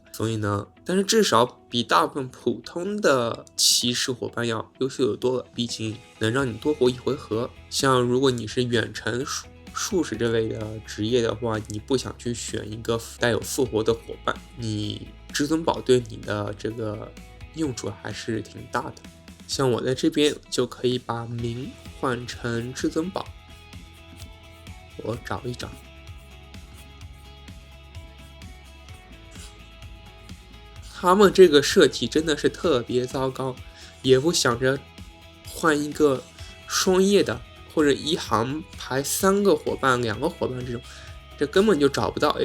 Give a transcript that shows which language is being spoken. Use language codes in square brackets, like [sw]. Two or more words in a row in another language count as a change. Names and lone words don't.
[zh] 所以呢，但是至少比大部分普通的騎士夥伴要優秀的多了，畢竟能讓你多活1回合。像如果你是遠程術士這類的職業的話，你不想去選一個帶有復活的夥伴，你至尊寶對你的這個用處還是挺大的。像我在這邊就可以把明換成至尊寶，我找一找，他們這個設計真的是特別糟糕，也不想着換一個雙葉的或者一行排3個伙伴、2個伙伴这种，這根本就找不到。